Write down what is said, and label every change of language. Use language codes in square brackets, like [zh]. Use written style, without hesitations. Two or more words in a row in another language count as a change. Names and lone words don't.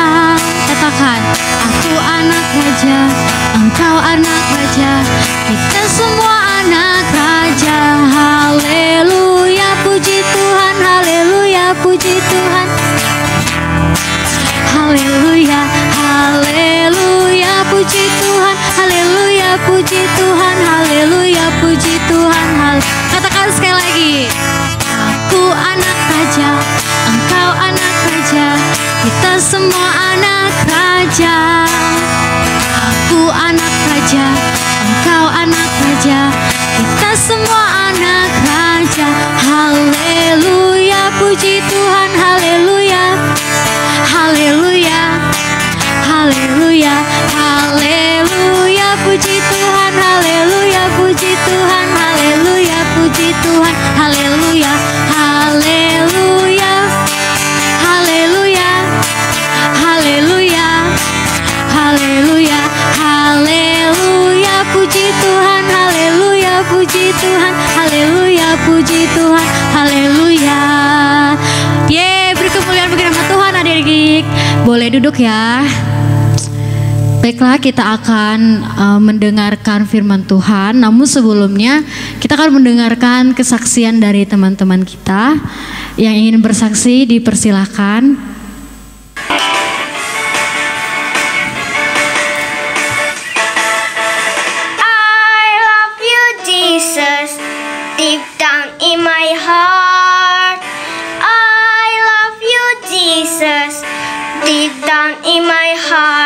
[id] Katakan, aku anak raja, engkau anak raja, kita semua anak raja. Haleluya, puji Tuhan, haleluya, puji Tuhan. Haleluya, haleluya, puji Tuhan, haleluya, puji Tuhan, haleluya, puji Tuhan. Katakan sekali lagi. Aku anak raja, engkau anak raja, kita semua anak raja. Aku anak raja, engkau anak raja, kita semua anak raja. Haleluya, puji Tuhan, haleluya, haleluya, haleluya, haleluya, puji Tuhan, haleluya, puji Tuhan, haleluya, puji Tuhan, haleluya. Haleluya, haleluya, haleluya, haleluya, haleluya, puji Tuhan, haleluya, puji Tuhan, haleluya, puji Tuhan, haleluya. Beri kemuliaan bagi nama Tuhan adik-adik. Boleh duduk ya. Baiklah, kita akan mendengarkan firman Tuhan. Namun sebelumnya kita akan mendengarkan kesaksian dari teman-teman kita. Yang ingin bersaksi dipersilahkan. [en] I love you, Jesus, deep down in my heart. I love you, Jesus, deep down in my heart.